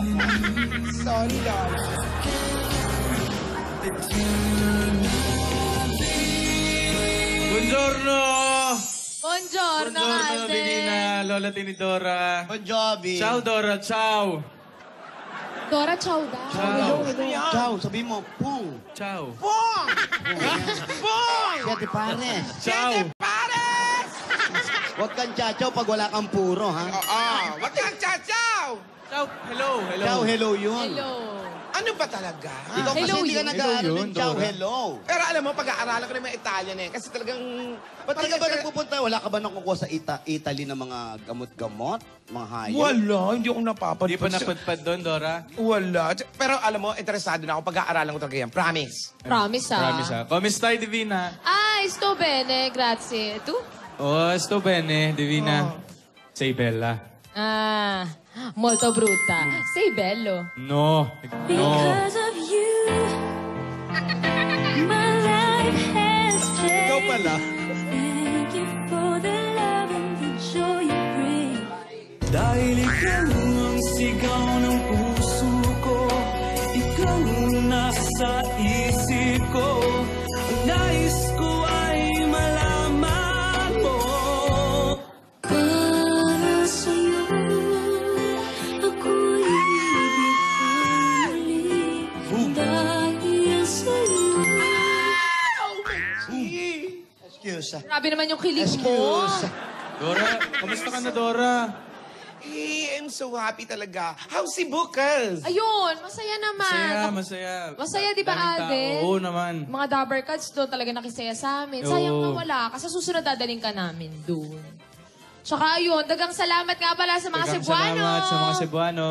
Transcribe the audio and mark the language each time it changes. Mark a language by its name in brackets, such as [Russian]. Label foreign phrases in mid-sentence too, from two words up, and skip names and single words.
[Filipino] Sorry, Lola. [Italian] Buongiorno! Buongiorno, Buongiorno, [Filipino] ate. Divina, Lola Tinidora. Bon Jovi. [Italian] Ciao, Dora, ciao! [Filipino] Dora, ciao daw. [Italian] Ciao! Ciao, [Filipino] sabi mo, pong. [Italian] Ciao! [Filipino] Pong! Pong! Siete pares. [Italian] Ciao! [Filipino] Pares! Huwag kang chachaw pag wala kang puro, ha? Oo. Wag kang chachaw! [English] Ciao! Hello! Hello! [Filipino] Ciao, hello yun. Hello. Ano ba talaga? Ikaw kasi Hello hindi ka yun. nag-aaral Hello ng yun, ciao, Dora. hello. Pero alam mo, pag-aaralan ko rin mga Italian eh. Kasi talagang... Ba't di ka ba nagpupunta? Wala ka ba nakukuha sa Italy ng mga gamot-gamot? Mga hayop? Wala, hindi ako napapadpad. Di pa napadpad doon, Dora? Wala. Pero alam mo, interesado na ako. Pag-aaralan ko talaga yan. Promise. Promise, ah. Promise, [Italian] ha? Come stai, Divina? Ah, sto bene, grazie. Tu? Oh, sto bene, Divina. Sei bella. Ah, molto brutta. Sei bello. No. No. [English] Because of you, my life has changed. [Filipino] Ikaw pala. [English] Thank you for the love and the joy you bring. [Filipino] Dahil ikaw ang sigaw ng puso ko, ikaw ang nasa isip ko, ang nais ko ay malaman mo. Para sa'yo, ako'y ibig ko muli. Dahil sa'yo. Excuse. Grabe naman yung kilig mo. Excuse. Dora, kamusta ka na, Dora? [English] I'm so happy talaga. How's si Bukas? [Filipino] Ayun, masaya naman. Masaya. Masaya, di ba, Daming tao. Alden? Oo naman. Mga Dabber Cats doon talaga nakisaya sa amin. Sayang Oo. na wala. Kasi susunod dadaling ka namin doon. Tsaka ayun, [Cebuano] dagang salamat [Filipino] nga pala sa mga Daghang Cebuano. Salamat sa mga Cebuano.